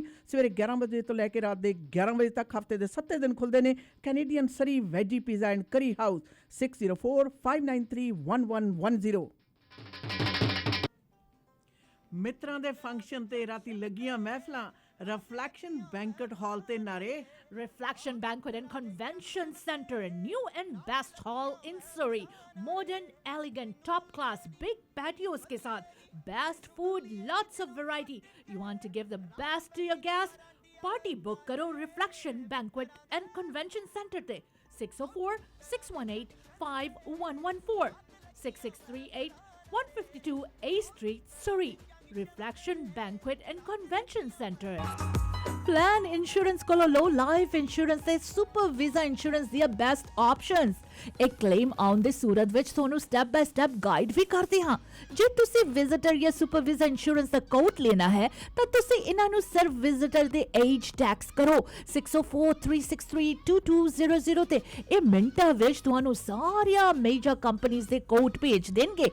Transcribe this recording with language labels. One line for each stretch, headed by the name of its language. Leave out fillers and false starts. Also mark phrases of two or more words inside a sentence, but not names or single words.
Punjabi: ਸਵੇਰੇ 11 ਵਜੇ ਤੋਂ ਲੈ ਕੇ ਰਾਤ ਦੇ 11 ਵਜੇ ਤੱਕ ਹਫਤੇ ਦੇ 7 ਦਿਨ ਖੁੱਲ੍ਹਦੇ ਨੇ। ਕੈਨੇਡੀਅਨ ਸਰੀ ਵੈਜੀ ਪੀਜ਼ਾ ਐਂਡ ਕਰੀ ਹਾਊਸ 604-593-1110। ਮਿੱਤਰਾਂ ਦੇ ਫੰਕਸ਼ਨ ਤੇ ਰਾਤੀ ਲੱਗੀਆਂ ਮਹਿਫਲਾਂ ਰਿਫਲੈਕਸ਼ਨ ਬੈਂਕਟ ਹਾਲ ਤੇ ਨਾਰੇ।
English: Reflection Banquet and Convention Center, new and best hall in Surrey. Modern, elegant, top class, big patios
Hindi: के साथ,
English: best food, lots of variety. You want to give the best to your guests? Party book करो Reflection Banquet and Convention Center ते 604-618-5114 6638-152 A Street, Surrey. Reflection Banquet and Convention Center.
Punjabi: ਪਲਾਨ ਇੰਸ਼ੋਰੈਂਸ ਕੋਲੋਂ ਲਓ
English: life insurance
Punjabi: ਤੇ
English: super visa insurance
Punjabi: ਦੀਆਂ
English: best options.
Punjabi: ਇੱਕ ਕਲੇਮ ਆਉਣ ਦੀ ਸੂਰਤ ਵਿੱਚ ਤੁਹਾਨੂੰ
English: step by step guide
Punjabi: ਵੀ ਕਰਦੇ ਹਾਂ। ਜੇ ਤੁਸੀਂ ਵਿਜ਼ਿਟਰ ਜਾਂ
English: super visa insurance
Punjabi: ਦਾ ਕੋਟ ਲੈਣਾ ਹੈ ਤਾਂ ਤੁਸੀਂ ਇਹਨਾਂ ਨੂੰ ਸਿਰਫ ਵਿਜ਼ਿਟਰ ਦੇ
English: age text
Punjabi: ਕਰੋ 6043632200 ਤੇ ਇਹ ਮਿੰਟਾਂ ਵਿੱਚ ਤੁਹਾਨੂੰ ਸਾਰੀਆਂ ਮੇਜਰ ਕੰਪਨੀਆਂ ਦੇ ਕੋਟ ਭੇਜ ਦੇਣਗੇ।